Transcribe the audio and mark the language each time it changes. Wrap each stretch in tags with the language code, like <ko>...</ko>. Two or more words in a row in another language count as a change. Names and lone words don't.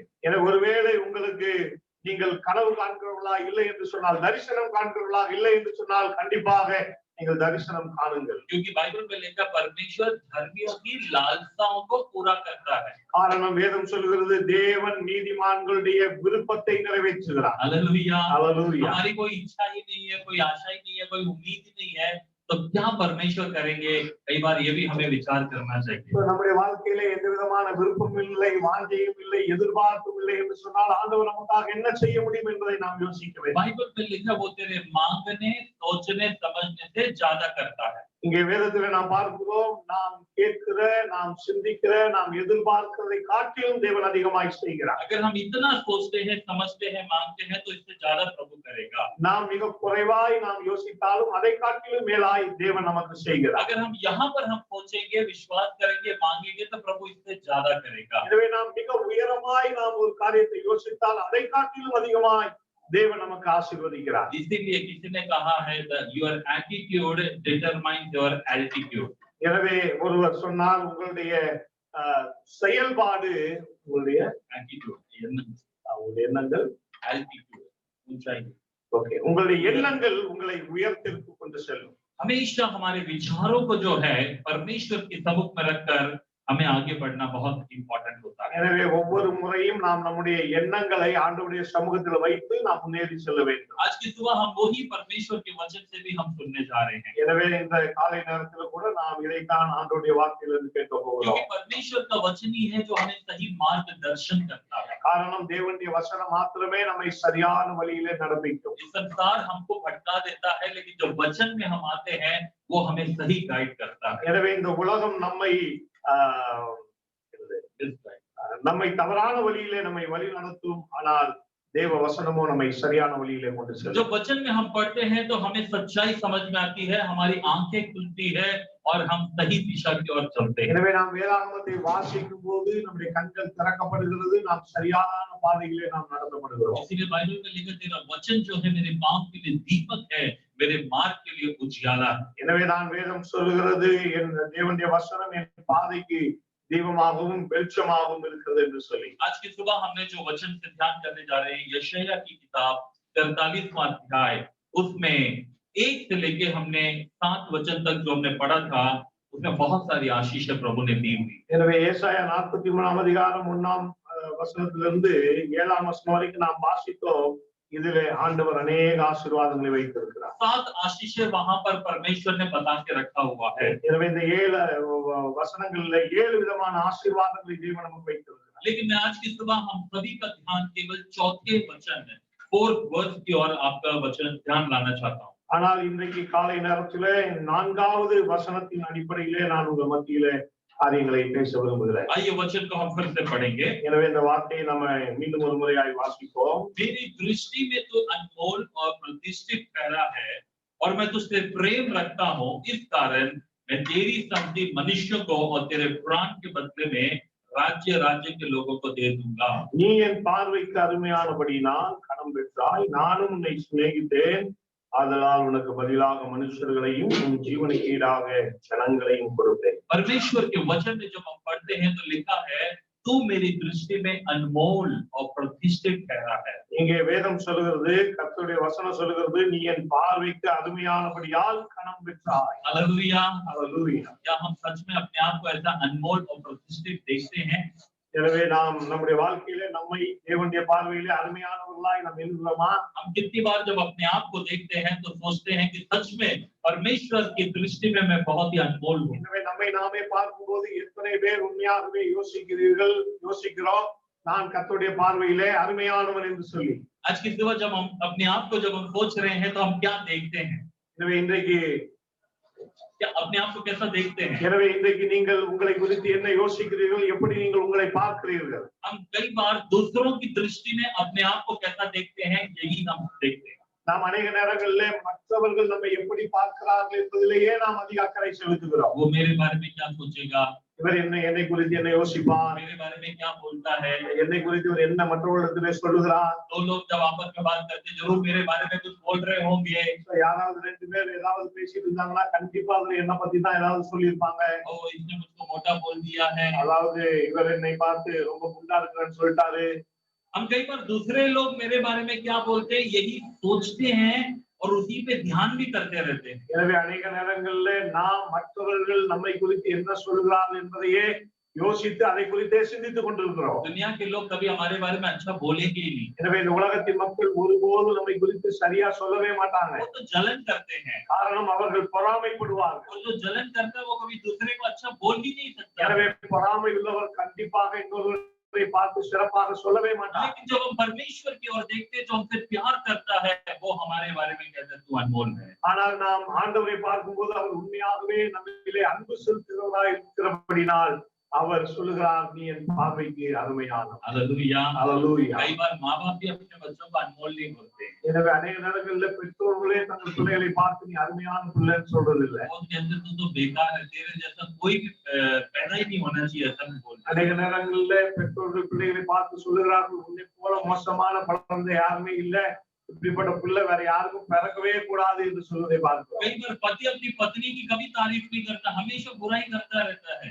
<ta>எனவே ஒருவேளை உங்களுக்கு நீங்கள் கனவு காண்கிறவர்களா இல்லை என்று சொன்னால், தரிசனம் காண்கிறவர்களா இல்லை என்று சொன்னால் கண்டிப்பாக நீங்கள் தரிசனம் காணுங்கள்।</ta> <hi>क्योंकि बाइबल में लिखा परमेश्वर धर्मियों की लालसाओं को पूरा करता है।</hi> <ta>காரணம் வேதம் சொல்கிறது, தேவன் நீதிமான்களுடைய விருப்பத்தை நிறைவேற்றுகிறார்।</ta> <hi>हालेलुया हालेलुया। हमारी कोई इच्छा ही नहीं है, कोई आशा ही नहीं है, कोई उम्मीद ही नहीं है, तो क्या परमेश्वर करेंगे? कई बार ये भी हमें विचार करना चाहिए।</hi> <ta>நம்முடைய வாழ்க்கையில எந்த விதமான விருப்பமும் இல்லை, வாஞ்சையும் இல்லை, எதிர்பார்ப்பும் இல்லை என்று சொன்னால் ஆண்டவர் நமக்காக என்ன செய்ய முடியும் என்பதை நாம் யோசிக்க வேண்டும்।</ta> <hi>बाइबल में लिखा वो तेरे मांगने, सोचने, समझने से ज्यादा करता है।</hi> <ta>இங்கே வேதத்திலே நாம் பார்க்கிறோம், நாம் கேட்கிற, நாம் சிந்திக்கிற, நாம் எதிர்பார்க்கிறதை காட்டிலும் தேவன் அதிகமாய் செய்கிறார்।</ta> <hi>अगर हम इतना सोचते हैं, समझते हैं, मांगते हैं, तो इससे ज्यादा प्रभु करेगा।</hi> <ta>நாம் மிக குறைவாய் நாம் யோசித்தாலும் அதை காட்டிலும் மேலாய் தேவன் நமக்கு செய்கிறார்।</ta> <hi>अगर हम यहाँ पर हम सोचेंगे, विश्वास करेंगे, मांगेंगे, तो प्रभु इससे ज्यादा करेगा।</hi> <ta>எனவே நாம் மிக உயரமாய் நாம் ஒரு காரியத்தை யோசித்தால் அதை காட்டிலும் அதிகமாய் தேவன் நமக்கு ஆசீர்வதிக்கிறார்।</ta> <hi>इसीलिए किसी ने कहा है</hi> <en>your attitude determines your altitude।</en> <ta>எனவே ஒருவர் சொன்னால் உங்களுடைய செயல்பாடு உங்களுடைய attitude எண்ணங்கள்</ta> <hi>altitude ऊंचाई।</hi> <ta>ஓகே, உங்களுடைய எண்ணங்கள் உங்களை உயரத்திற்கு கொண்டு செல்லும்।</ta> <hi>हमेशा हमारे विचारों को जो है परमेश्वर के सम्मुख में रखकर हमें आगे बढ़ना बहुत इम्पोर्टेंट होता है।</hi> <ta>எனவே ஒவ்வொரு முறையும் நாம் நம்முடைய எண்ணங்களை ஆண்டவருடைய சமூகத்தில் வைத்து நாம் முன்னேறி செல்ல வேண்டும்.</ta> <hi>आज की सुबह हम वही परमेश्वर के वचन से भी हम सुनने जा रहे हैं,</hi> <ta>எனவே இந்த காலை நேரத்தில் கூட நாம் இதைத்தான் ஆண்டவருடைய வார்த்தையிலிருந்து கேட்க போகிறோம்.</ta> <hi>क्योंकि परमेश्वर का वचन ही है जो हमें सही मार्गदर्शन करता है।</hi> <ta>காரணம் தேவனுடைய வசனம் மாத்திரமே நம்மை சரியான வழியிலே நடப்பிக்கும்.</ta> <hi>इस संसार हमको भटका देता है, लेकिन जो वचन में हम आते हैं वो हमें सही गाइड करता है।</hi> <ta>எனவே இந்த உலகம் நம்மை தவறான வழியிலே நம்மை வழி நடத்தும், ஆனால் தேவ வசனமோ நம்மை சரியான வழியிலே கொண்டு செல்லும்.</ta> <hi>जो वचन में हम पढ़ते हैं तो हमें सच्चाई समझ में आती है, हमारी आंखें खुलती है और हम सही दिशा की ओर चलते हैं।</hi> <ta>எனவே நாம் வேதாகமத்தை வாசிக்கும்போது நம்முடைய கண்கள் திறக்கப்படுகிறது, நாம் சரியான பாதையிலே நாம் நடத்தப்படுகிறோம்.</ta> <hi>इसीलिए बाइबल में लिखा तेरा वचन जो है मेरे पांव के लिए दीपक है, मेरे मार्ग के लिए उजियाला है।</hi> <ta>எனவே தான் வேதம் சொல்கிறது என் தேவனுடைய வசனம் என் பாதைக்கு दीपमाகவும் வெளிச்சமாகவும் இருக்கிறது என்று சொல்லி.</ta> <hi>आज की सुबह हमने जो वचन से ध्यान करने जा रहे हैं यशायाह की किताब 43वां अध्याय, उसमें 1 से लेके हमने 7 वचन तक जो हमने पढ़ा था, उसमें बहुत सारी आशीष प्रभु ने दी हुई।</hi> <ta>எனவே ஏசாயா 43ஆம் அதிகாரம் 1ஆம் வசனத்திலிருந்து 7ஆம் வசனம் வரைக்கும் நாம் வாசித்தோம். இதிலே ஆண்டவர் अनेक ஆசீர்வாதங்களை வைத்திருக்கிறார்.</ta> <hi>7 आशीषें वहां पर परमेश्वर ने बता के रखा हुआ है।</hi> <ta>எனவே இந்த 7 வசனங்களிலே 7 விதமான ஆசீர்வாதங்களை தேவன் நமக்கு வைத்திருக்கிறார்.</ta> <hi>लेकिन मैं आज की सुबह हम सभी का ध्यान केवल चौथे वचन, 4th वर्स की ओर आपका वचन ध्यान लाना चाहता हूं।</hi> <ta>ஆனால் இன்றைக்கு காலை நேரத்திலே 4வது வசனத்தின் அடிப்படையிலே நான் உங்கள் மத்தியிலே காரியங்களை பேச விரும்புகிறேன்.</ta> <hi>आइए वचन को हम फिर से पढ़ेंगे।</hi> <ta>எனவே இந்த வார்த்தையை நம்ம மீண்டும் ஒரு முறையாய் வாசிப்போம்.</ta> <hi>मेरी दृष्टि में तो अनमोल और प्रतिष्ठित ठहरा है और मैं तुझसे प्रेम रखता हूं, इस कारण मैं तेरी संगति मनुष्यों को और तेरे प्राण के बदले में राज्य के लोगों को दे दूंगा।</hi> <ta>நீ என் பார்வைக்கு அருமையானபடியினால் கனம் பெற்றாய், நானும் உன்னை சிநேகித்தேன், ஆதலால் உனக்கு பதிலாக மனுஷர்களையும் உன் ஜீவனுக்கு ஈடாக ஜனங்களையும் கொடுத்தேன்.</ta> <hi>परमेश्वर के वचन में जब हम पढ़ते हैं तो लिखा है तू मेरी दृष्टि में अनमोल और प्रतिष्ठित ठहरा है।</hi> <ta>இங்கே வேதம் சொல்கிறது, கர்த்தருடைய வசனம் சொல்கிறது, நீ என் பார்வைக்கு அருமையானபடியால் கனம் பெற்றாய்.</ta> <hi>हालेलुया, हालेलुया। क्या हम सच में अपने आप को ऐसा अनमोल और प्रतिष्ठित देखते हैं?</hi> <ta>எனவே நாம் நம்முடைய வாழ்க்கையிலே நம்மை தேவனுடைய பார்வையிலே அருமையானவர்களாய் நாம் எண்ணுகிறோமா?</ta> <hi>हम कितनी बार जब अपने आप को देखते हैं तो सोचते हैं कि सच में परमेश्वर की दृष्टि में मैं बहुत ही अनमोल हूँ।</hi> <ta>எனவே நம்மை நாமே பார்க்கும்போது எத்தனை பேர் உண்மையாகவே யோசிக்கிறோம், நான் கர்த்தருடைய பார்வையிலே அருமையானவன் என்று சொல்லி.</ta> <hi>आज की सुबह जब हम अपने आप को जब हम सोच रहे हैं तो हम क्या देखते हैं?</hi> <ta>எனவே இன்றைக்கு</ta> <hi>क्या अपने आप को कैसा देखते हैं?</hi> <ta>எனவே இன்றைக்கு நீங்கள் உங்களை குறித்து என்ன யோசிக்கிறீர்கள், எப்படி நீங்கள் உங்களை பார்க்கிறீர்கள்?</ta> <hi>हम कई बार दूसरों की दृष्टि में अपने आप को कैसा देखते हैं, यही हम देखते हैं।</hi> <ta>நாம் अनेक நேரங்களிலே மற்றவர்கள் நம்மை எப்படி பார்க்கிறார்கள் என்பதிலேயே நாம் அதிக அக்கறை செலுத்துகிறோம்.</ta> <hi>वो मेरे बारे में क्या सोचेगा,</hi> <ta>இவர் என்னை குறித்து என்ன யோசிப்பார்,</ta> <hi>मेरे बारे में क्या बोलता है।</hi> <ta>என்னை குறித்து இவர் என்ன மற்றவர்களிடத்திலே சொல்லுகிறார்.</ta> <hi>दो लोग जब आपस में बात करते जरूर मेरे बारे में कुछ बोल रहे होंगे।</hi> <ta>யாராவது 2 பேர் ஏதாவது பேசிட்டு இருந்தாங்கன்னா கண்டிப்பா அதுல என்ன பத்தி தான் ஏதாவது சொல்லியிருப்பாங்க.</ta> <hi>ओ इसने मुझको मोटा बोल दिया है,</hi> <ta>அதாவது இவர் என்னை பார்த்து ரொம்ப குண்டா இருக்கிறேன்னு சொல்லிட்டாரு.</ta> <hi>हम कई बार दूसरे लोग मेरे बारे में क्या बोलते हैं यही सोचते हैं और उसी पे ध्यान भी करते रहते हैं।</hi> <ta>எனவே अनेक நேரங்களிலே நாம் மற்றவர்கள் நம்மை குறித்து என்ன சொல்கிறார்கள் என்பதையே யோசித்து அதை குறித்தே சிந்தித்துக் கொண்டிருக்கிறோம்.</ta> <hi>दुनिया के लोग कभी हमारे बारे में अच्छा बोलेंगे ही नहीं।</hi> <ta>எனவே இந்த உலகத்தின் மக்கள் ஒருபோதும் நம்மை குறித்து சரியா சொல்லவே மாட்டாங்க.</ta> <hi>वो तो जलन करते हैं</hi> <ta>காரணம் அவர்கள் பொறாமைப்படுவார்கள்.</ta> <hi>और जो जलन करता है वो कभी दूसरे को अच्छा बोल ही नहीं सकता।</hi> <ta>எனவே பொறாமை உள்ளவர் கண்டிப்பாக இன்னொருவரை பார்த்து சிறப்பாக சொல்லவே மாட்டார்.</ta> <hi>लेकिन जब हम परमेश्वर की ओर देखते हैं जो हमसे प्यार करता है वो हमारे बारे में कहता है तू अनमोल है।</hi> <ta>ஆனால் நாம் ஆண்டவரை பார்க்கும்போது அவர் உண்மையாகவே நம்மிலே அன்பு செலுத்துகிறவராய் இருக்கிறபடினால் அவர் சொல்லுகிறார், நீ என் பார்வைக்கு அருமையானவன்.</ta> <hi>हालेलुया, हालेलुया। कई बार माँ-बाप भी अपने बच्चों को अनमोल नहीं बोलते।</hi> <ta>எனவே अनेक நேரங்களில் பெற்றோர்களே தங்கள் பிள்ளைகளை பார்த்து நீ அருமையான பிள்ளைன்னு சொல்றது இல்லை.</ta> <hi>वो कहते तू तो बेकार है, तेरे जैसा कोई भी पैदा ही नहीं होना चाहिए, ऐसा नहीं बोलते।</hi> <ta>அநேக நேரங்களில் பெற்றோர்கள் பிள்ளைகளை பார்த்து சொல்லுகிறார்கள், உன்னை போல மோசமான குழந்தை யாருமே இல்லை, இப்படிப்பட்ட பிள்ளை வேற யாருக்கும் பிறக்கவே கூடாது என்று சொல்வதை பார்க்கிறோம்.</ta> <hi>कई बार पति अपनी पत्नी की कभी तारीफ नहीं करता, हमेशा बुराई करता रहता है।</hi>